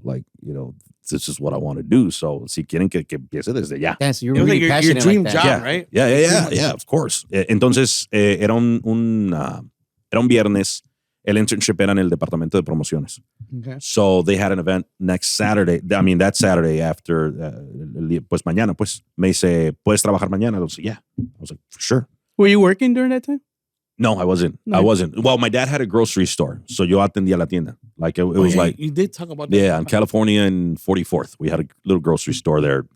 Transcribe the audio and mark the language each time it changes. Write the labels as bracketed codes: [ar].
[en] Like, you know, this is what I want to do. [es] So si quieren que empiece desde ya. [en] Yeah, so you're it was really like your passionate dream like that. job, right? Yeah, of course. [es] Entonces, era un viernes. El internship era en el departamento de promociones. [en] Okay. So they had an event next Saturday. I mean, that Saturday after, [es] pues mañana, pues, me dice, ¿puedes trabajar mañana? [en] I was like, yeah. I was like, for sure. Were you working during that time? No, I wasn't. No. I wasn't. Well, my dad had a grocery store. So [es] yo atendía la tienda. [en] Like, it was like, you did talk about that. yeah, in California and 44th. We had a little grocery store there.